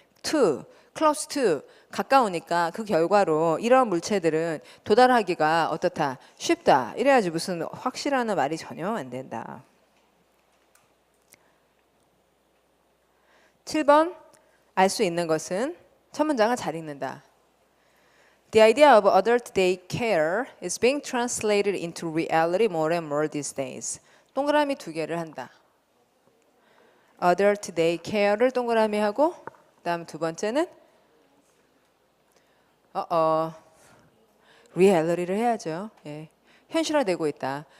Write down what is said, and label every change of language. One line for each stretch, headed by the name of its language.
Korean: to, close to 가까우니까 그 결과로 이런 물체들은 도달하기가 어떻다? 쉽다. 이래야지 무슨 확실한 말이 전혀 안 된다. 7번 알 수 있는 것은 첫 문장을 잘 읽는다.
English: The idea of adult day care is being translated into reality more and more these days.
Korean: 동그라미 두 개를 한다. adult day care를 동그라미 하고 그다음 두 번째는 reality를 해야죠. 예. 현실화되고 있다.